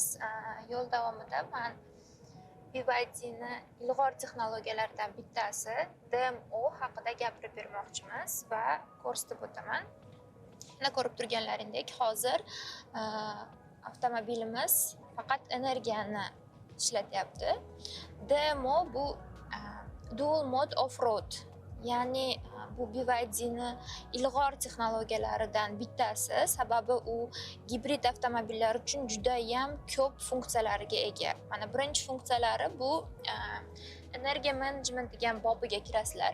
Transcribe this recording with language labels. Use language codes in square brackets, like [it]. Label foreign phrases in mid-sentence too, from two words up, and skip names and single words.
[uz] Yo'l davomida men BYDni ilg'or texnologiyalaridan bittasi DMO haqida gapirib bermoqchimiz va ko'rsatib o'taman. Mana ko'rib turganlaringdek, hozir avtomobilimiz faqat energiyani ishlatyapti. [en] DMO bu dual mode off-road, [uz] ya'ni bu BYDni ilg'or texnologiyalaridan bittasi, sababi u gibrid avtomobillar uchun juda ham ko'p funksiyalarga ega. Mana birinchi funksiyalari bu energiya management degan bobiga kirasizlar.